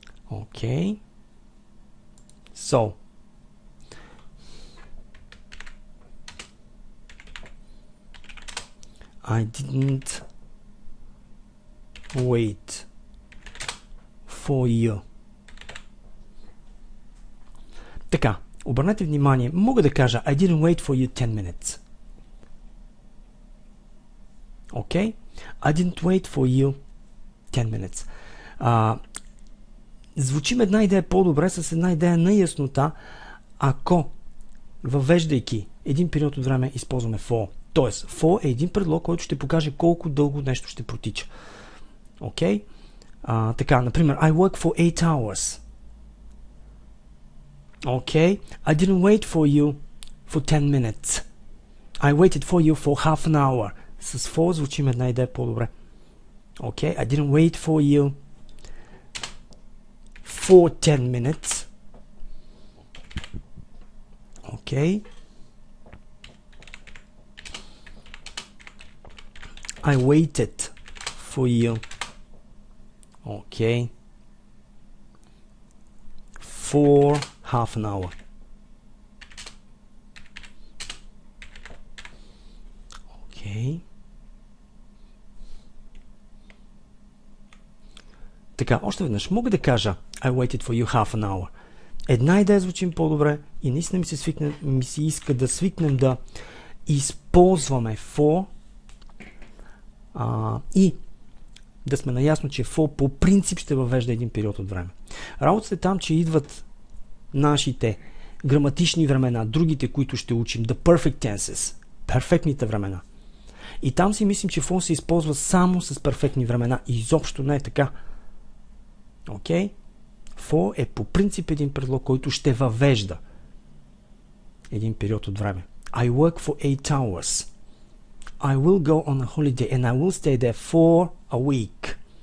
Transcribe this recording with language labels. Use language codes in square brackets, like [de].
[en] Okay? So, I didn't wait for you. [bg] Така, обърнете внимание, мога да кажа [en] I didn't wait for you 10 minutes. Okay? I didn't wait for you 10 minutes. [bg] Звучим една идея по-добре с една идея на яснота, ако въвеждайки един период от време използваме for. Тоест, for е един предлог, който ще покаже колко дълго нещо ще протича. [en] Окей? [bg] Така, например, [en] I work for 8 hours. Okay? I didn't wait for you for 10 minutes. I waited for you for half an hour. [bg] С for звучим една идея по-добре. [en] Okay? I didn't wait for you for 10 minutes. Okay. I waited for you. Okay. For half an hour. Okay. [bg] Така, още веднъж мога да кажа [en] I waited for you half an hour. [bg] Една идея звучим по-добре и наистина ми се иска да свикнем да използваме for и да сме наясно, че for по принцип ще въвежда един период от време. Работата е там, че идват нашите граматични времена, другите, които ще учим, the perfect tenses, перфектните времена. И там си мислим, че for се използва само с перфектни времена. И изобщо не е така. Окей? For е по принцип един предлог, който ще въвежда един период от време. [en] I work for 8 hours. I will go on a holiday and I will stay there for a week.